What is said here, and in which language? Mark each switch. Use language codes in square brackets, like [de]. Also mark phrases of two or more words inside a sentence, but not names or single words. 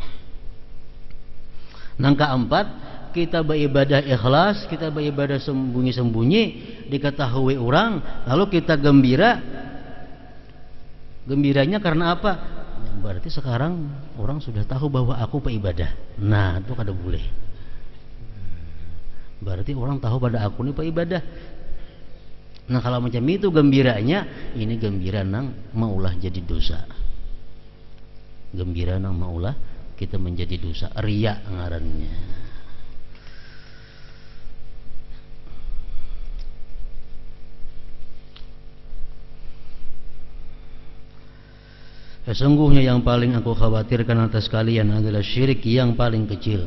[id] Yang keempat, kita beribadah ikhlas, kita beribadah sembunyi-sembunyi, diketahui orang, lalu kita gembira. Gembiranya karena apa? Berarti sekarang orang sudah tahu bahwa aku peibadah. [bjn] Nah, itu kada boleh. [id] Berarti orang tahu pada aku ini peibadah. [bjn] Nah, kalau macam itu gembiranya, ini gembira nang maulah jadi dosa. Gembira nang maulah kita menjadi dosa, riya ngarannya. [id] Sesungguhnya yang paling aku khawatirkan atas kalian adalah syirik yang paling kecil.